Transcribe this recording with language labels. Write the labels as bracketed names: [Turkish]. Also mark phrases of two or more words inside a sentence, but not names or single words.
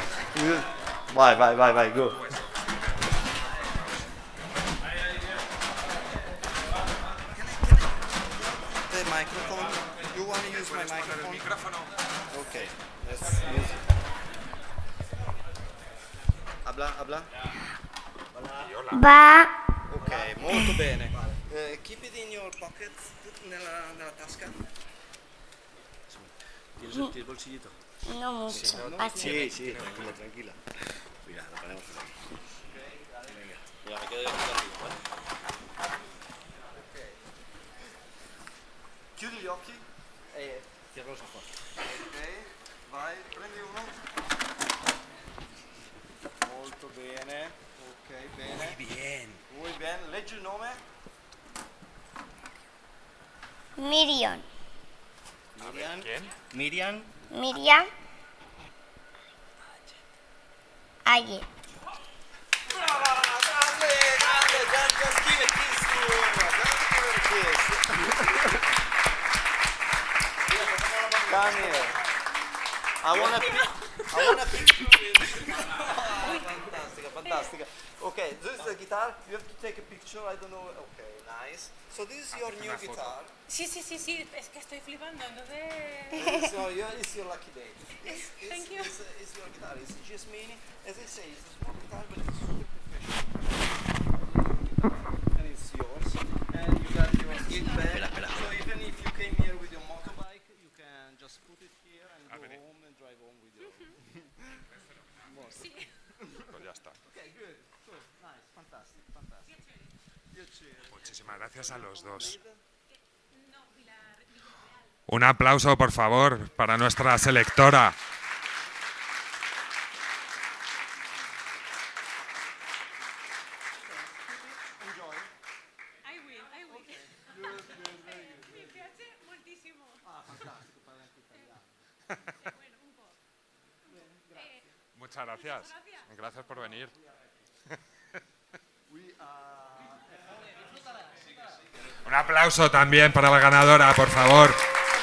[English] Bye, go. The microphone. You want to use my microphone? Okay, let's use it. [Spanish] Habla. [Italian] Va. Ok, molto bene. [English] Keep it in your pocket, [Italian] nella tasca. [Spanish] ¿Tienes el bolsillito? No mucho. Así. Sí, tranquila. Mira, la ponemos aquí. Mira, me quedo yo aquí contigo, ¿vale? [Italian] Chiudi gli occhi. [Spanish] Cierra los ojos. [Italian] Ok, vai, prendi uno. Molto bene. Ok, bene. [Spanish] Muy bien. [Italian] Leggi il nome. Miriam. Miriam. [Spanish] Miriam. Ayer. [Italian] Grande, [English] just give a kiss to Eva. Just give her a kiss. Come here. I want a picture with Fantastica. Okay, this is the guitar. You have to take a picture. I don't know. Okay, nice. So this is your new guitar. [Spanish] Sí, es que estoy flipando, entonces... [English] It's your lucky day. Thank you. It's your guitar. It's just mini. As I say, it's a small guitar, but it's super professional. And it's yours. And you got your gig bag. [Spanish] Espera. [English] So even if you came here with your motorbike, you can just put it here and go home and drive home with your motorbike. [Spanish] Pues ya está. [English] Okay, good. Nice. Fantastic. [Spanish] Muchísimas gracias a los dos. Un aplauso, por favor, para nuestra selectora. [English] I will. [Italian] Mi piace moltissimo. Fantastico, parla anche italiano. Bueno, un po'. [Spanish] Muchas gracias. Gracias por venir. Un aplauso también para la ganadora, por favor.